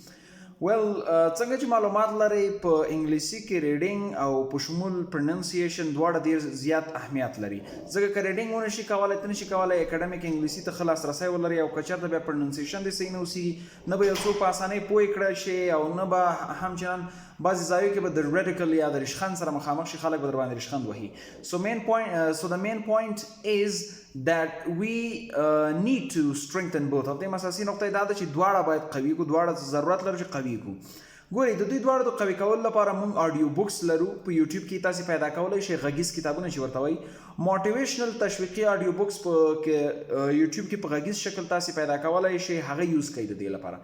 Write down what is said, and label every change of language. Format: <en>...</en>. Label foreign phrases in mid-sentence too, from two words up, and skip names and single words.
<ps>څنګه چې معلومات لرئ، په انګلیسي کې ریډینګ او په شمول پروننسیشن دواړه ډېر زیات اهمیت لري. ځکه که ریډینګ ونه شي کولی، ته نشي کولی اکاډمیک انګلیسي ته ښه لاسرسی ولرئ، او که چېرته بیا پروننسیشن دې صحیح نه اوسېږي، نه به یو څوک په اسانۍ پوه کړی شي او نه به همچنان بعضې ځایو کې به د ریډیکل یا د ریشخند سره مخامخ شي، خلک به در باندې ریشخند وهي.</ps> <en>So the main point is that we need to strengthen both of them.</en> <ps>اساسي نقطه دا ده چې دواړه باید قوي کړو، دواړه ضرورت لري چې قوي کړو. ګورئ، د دوی دواړو د قوي کولو لپاره موږ</ps> <en>audio books</en> <ps>لرو. په یوټیوب کې تاسې پیدا کولی شئ غږیز کتابونه چې ورته وایي، موټیویشنل تشویقي</ps> <en>audio books</en> <ps>په یوټیوب کې په غږیز شکل تاسې پیدا کولی شئ، هغه یوز کوئ د دې لپاره.</ps>